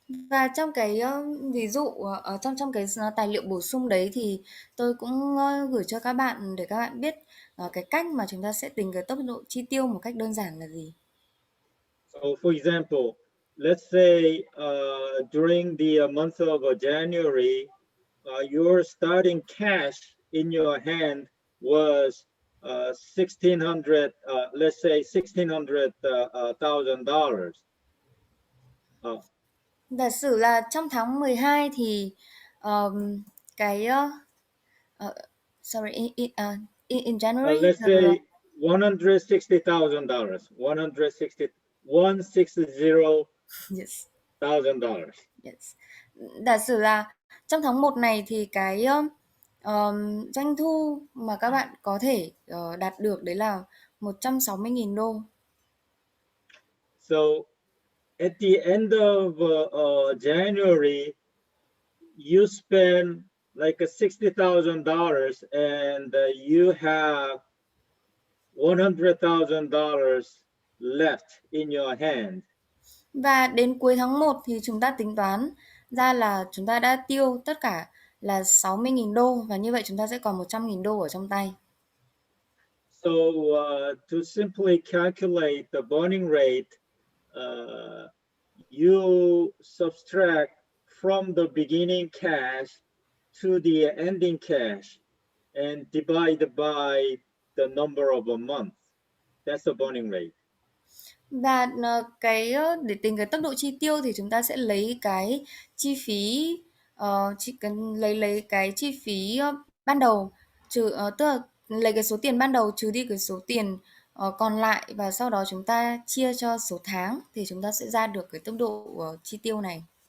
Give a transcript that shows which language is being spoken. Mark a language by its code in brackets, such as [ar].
[vi] Và trong cái ví dụ ở trong cái tài liệu bổ sung đấy thì tôi cũng gửi cho các bạn để các bạn biết cái cách mà chúng ta sẽ tính cái tốc độ chi tiêu một cách đơn giản là gì. [en] So for example, let's say during the month of January, your starting cash in your hand was $1,600, let's say $1,600,000. [vi] Giả sử là trong tháng 12 thì cái [en] sorry in January Let's say $160,000. Yes. $160,000. Yes. [vi] Giả sử là trong tháng 1 này thì cái doanh thu mà các bạn có thể đạt được đấy là 160.000 đô. [en] So at the end of January, you spend like $60,000 and you have $100,000 left in your hand. [vi] Và đến cuối tháng 1 thì chúng ta tính toán ra là chúng ta đã tiêu tất cả là 60.000 đô, và như vậy chúng ta sẽ còn 100.000 đô ở trong tay. [en] So to simply calculate the burning rate, you subtract from the beginning cash to the ending cash and divide by the number of a month. That's the burning rate. [vi] Và để tính cái tốc độ chi tiêu thì chúng ta sẽ lấy cái chi phí chỉ cần lấy cái chi phí ban đầu trừ tức là lấy cái số tiền ban đầu trừ đi cái số tiền còn lại, và sau đó chúng ta chia cho số tháng thì chúng ta sẽ ra được cái tốc độ chi tiêu này.